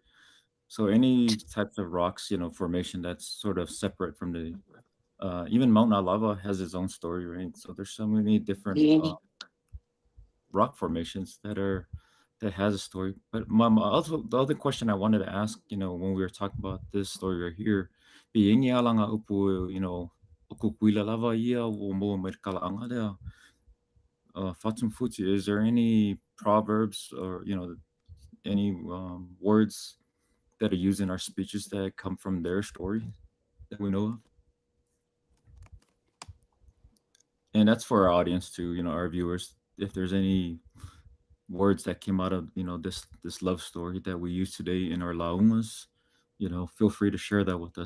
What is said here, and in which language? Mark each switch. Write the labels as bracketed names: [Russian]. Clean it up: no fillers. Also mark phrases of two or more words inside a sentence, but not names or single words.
[English] So any types of rocks, formation that's sort of separate from the even Mount Alava has its own story, right? So there's so many different rock formations that has a story. But also the other question I wanted to ask, when we were talking about this story right here, being langa upu, ukukuila lava ia o mo merkalaanga dea, fatum futi, is there any proverbs or any words that are used in our speeches that come from their story that we know of? And that's for our audience too, our viewers. If there's any words that came out of this love story that we use today in our laumas, feel free to share that with us.